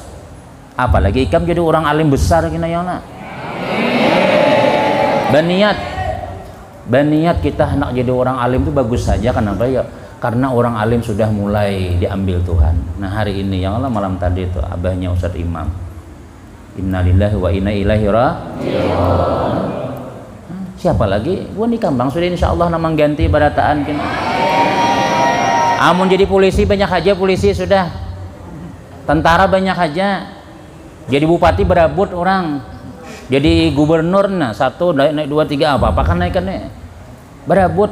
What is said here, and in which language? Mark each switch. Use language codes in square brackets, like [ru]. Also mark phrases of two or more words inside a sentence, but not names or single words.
[bjn] Apalagi ikam jadi orang alim besar kina yana. Baniat kita hendak jadi orang alim itu bagus saja, kenapa ya? Karena orang alim sudah mulai diambil Tuhan. Nah hari ini yang Allah malam tadi itu abahnya Ustadz Imam, [ar] إنا لله وإنا إليه راجعون. [bjn] Siapa lagi? Gua di Kambang sudah [ar] إن شاء الله [bjn] namang ganti barataan kini. Amun jadi polisi banyak aja, polisi sudah, tentara banyak aja, jadi bupati berabut orang, jadi gubernur nah 1 naik 2 3 apa kan naik kan berabut.